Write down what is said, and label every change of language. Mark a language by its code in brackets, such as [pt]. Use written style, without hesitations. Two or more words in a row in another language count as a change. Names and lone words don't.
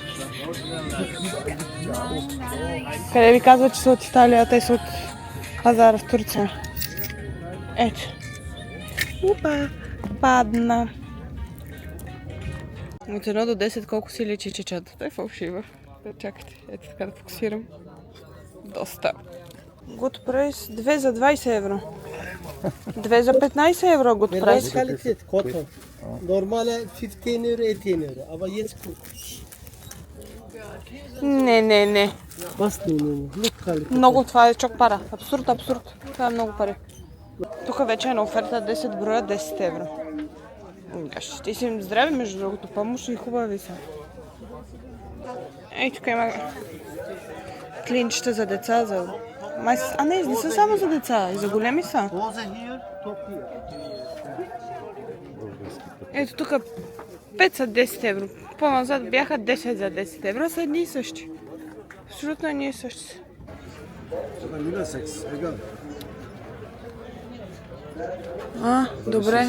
[bg] Къде ви казват, че са от Италия, а те са от пазара в Турция. Ето. Упа, падна. От 1 до 10 колко си личи чечата? Той е фалшива. Чакайте, ето така да фокусирам. Доста. [en] Good price, [bg] 2 за 20 евро. 2 за 15 евро [en] good price. [de] Qualität, cotton. Normale 15 euro, 18 euro. Aber jetzt gut. [bg] Не. [de] Was du nehmen? [en] Look quality. [bg] Много, това е [tr] çok para. [bg] Абсурд. Това е много пари. Тук вече е на оферта 10 броя, 10 евро. Ще си им здрави, между другото, помощни и хубави са. Ей, тук има клинчета за деца, за... А не са само за деца, и за големи са. [de] Hose hier, top hier. [bg] Ето тук 5 са 10 евро. По-назад бяха 10 за 10 евро, са едни и същи. Абсолютно едни и същи са. Добре.